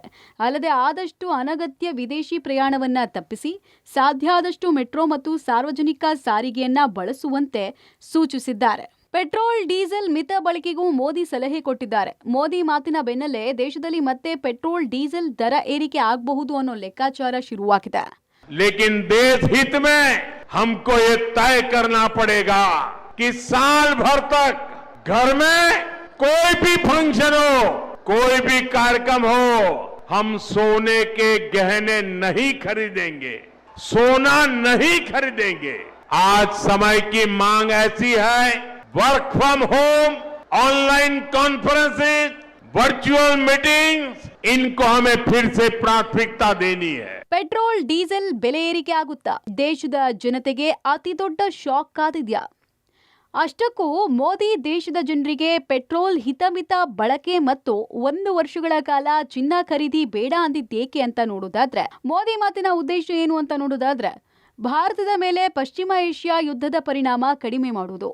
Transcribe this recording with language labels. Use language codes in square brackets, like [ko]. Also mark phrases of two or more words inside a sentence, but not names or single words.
[kn] ಅಲ್ಲದೆ ಆದಷ್ಟು ಅನಗತ್ಯ ವಿದೇಶಿ ಪ್ರಯಾಣವನ್ನ ತಪ್ಪಿಸಿ ಸಾಧ್ಯ ಆದಷ್ಟು ಮೆಟ್ರೋ ಮತ್ತು ಸಾರ್ವಜನಿಕ ಸಾರಿಗೆಯನ್ನ ಬಳಸುವಂತೆ ಸೂಚಿಸಿದ್ದಾರೆ. ಪೆಟ್ರೋಲ್ ಡೀಸೆಲ್ ಮಿತ ಬಳಕೆಗೂ ಮೋದಿ ಸಲಹೆ ಕೊಟ್ಟಿದ್ದಾರೆ. ಮೋದಿ ಮಾತಿನ ಬೆನ್ನಲ್ಲೇ ದೇಶದಲ್ಲಿ ಮತ್ತೆ ಪೆಟ್ರೋಲ್ ಡೀಸೆಲ್ ದರ ಏರಿಕೆ ಆಗಬಹುದು ಅನ್ನೋ ಲೆಕ್ಕಾಚಾರ ಶುರುವಾಗಿದೆ. [hi] लेकिन देश हित में हमको ये तय करना पड़ेगा कि साल भर तक घर में कोई भी फंक्शन हो, कोई भी कार्यक्रम हो, हम सोने के गहने नहीं खरीदेंगे, सोना नहीं खरीदेंगे. आज समय की मांग ऐसी है, [en] work from home, online conferences, virtual meetings, [hi] इनको हमें फिर से प्राथमिकता देनी है. [kn] ಪೆಟ್ರೋಲ್ ಡೀಸೆಲ್ ಬೆಲೆ ಏರಿಕೆ ಆಗುತ್ತಾ? ದೇಶದ ಜನತೆಗೆ ಅತಿ ದೊಡ್ಡ ಶಾಕ್ ಕಾದಿದ್ಯಾ? ಅಷ್ಟಕ್ಕೂ ಮೋದಿ ದೇಶದ ಜನರಿಗೆ ಪೆಟ್ರೋಲ್ ಹಿತಮಿತ ಬಳಕೆ ಮತ್ತು 1 ವರ್ಷಗಳ ಕಾಲ ಚಿನ್ನ ಖರೀದಿ ಬೇಡ ಅಂದಿದ್ದೇಕೆ ಅಂತ ನೋಡೋದಾದ್ರೆ, ಮೋದಿ ಮಾತಿನ ಉದ್ದೇಶ ಏನು ಅಂತ ನೋಡೋದಾದ್ರೆ, ಭಾರತದ ಮೇಲೆ ಪಶ್ಚಿಮ ಏಷ್ಯಾ ಯುದ್ಧದ ಪರಿಣಾಮ ಕಡಿಮೆ ಮಾಡುವುದು.